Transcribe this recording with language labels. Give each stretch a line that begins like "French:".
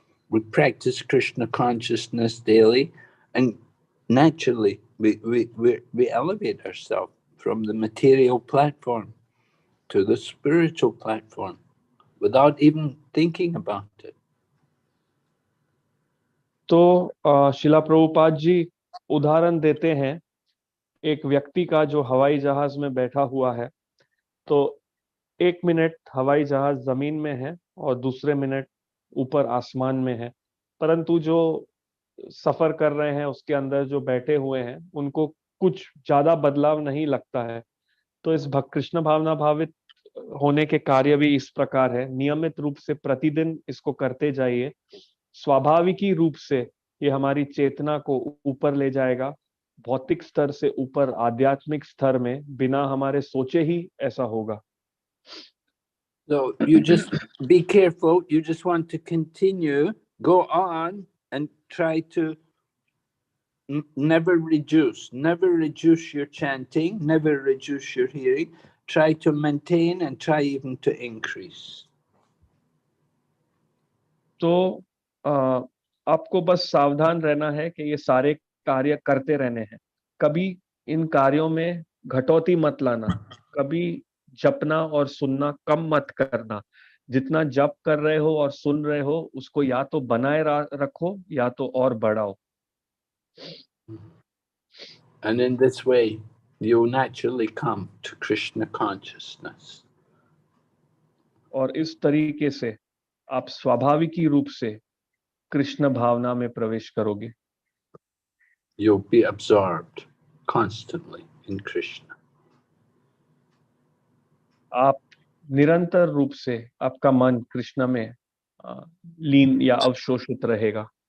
English: We practice Krishna consciousness daily, and naturally we elevate ourselves from the material platform to the spiritual platform without even thinking about it.
Hindi: तो शिला प्रभुपाद जी उदाहरण देते हैं एक व्यक्ति का जो हवाई जहाज में बैठा हुआ है। तो 1 मिनट हवाई जहाज जमीन में है और दूसरे मिनट ऊपर आसमान में है। परंतु जो सफर कर रहे हैं उसके अंदर जो बैठे हुए हैं उनको कुछ ज्यादा बदलाव नहीं लगता है। तो इस कृष्ण भावना भावित होने के कार्य भी इस प्रकार है, नियमित रूप से प्रतिदिन इसको करते जाइए। स्वाभाविकी रूप से ये हमारी चेतना को ऊपर ले जाएगा, भौतिक स्तर से ऊपर आध्यात्मिक स्तर में, बिना हमारे सोचे ही ऐसा होगा।
English: So you just be careful. You just want to continue, go on, and try to never reduce your chanting, never reduce your hearing. Try to maintain and try even to increase.
Hindi: तो आपको बस सावधान रहना है कि ये सारे कार्य करते रहने हैं, कभी इन कार्यों में घटौती मत लाना, कभी जपना और सुनना कम मत करना। जितना जप कर रहे हो और सुन रहे हो उसको या तो बनाए रखो या तो और बढ़ाओ।
English: And in this way, you naturally come to Krishna consciousness.
Hindi: और इस तरीके से आप स्वाभाविकी रूप से कृष्ण भावना में प्रवेश करोगे।
English: You'll be absorbed constantly in Krishna.
Hindi: आप निरंतर रूप से आपका मन कृष्ण में लीन या अवशोषित रहेगा।